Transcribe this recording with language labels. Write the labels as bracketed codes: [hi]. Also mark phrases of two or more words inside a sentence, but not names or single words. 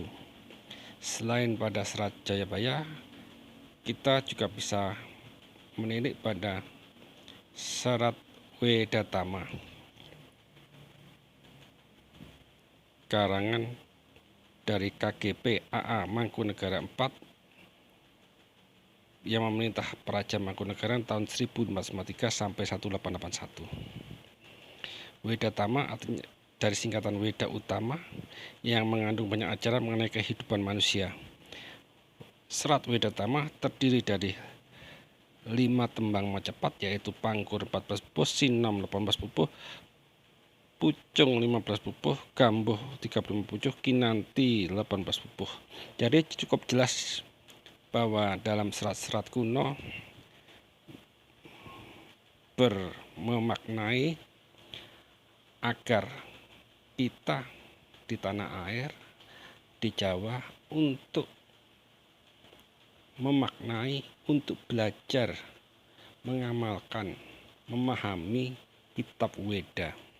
[id] Selain pada serat Jayabaya, kita juga bisa menilik pada serat Wedatama karangan dari KGP AA Mangkunegara IV yang memerintah Praja Mangkunegaran tahun 1453 sampai 1881. Wedatama artinya dari singkatan Weda Utama yang mengandung banyak ajaran mengenai kehidupan manusia. Serat Wedatama terdiri dari 5 tembang Majapahit, yaitu Pangkur 14 pupuh, Sinom 18 pupuh, Pucung 15 pupuh, Gambuh 35 pupuh, Kinanti 18 pupuh. Jadi cukup jelas bahwa dalam serat-serat kuno memaknai agar kita di tanah air, di Jawa, untuk memaknai, untuk belajar, mengamalkan, memahami kitab Weda.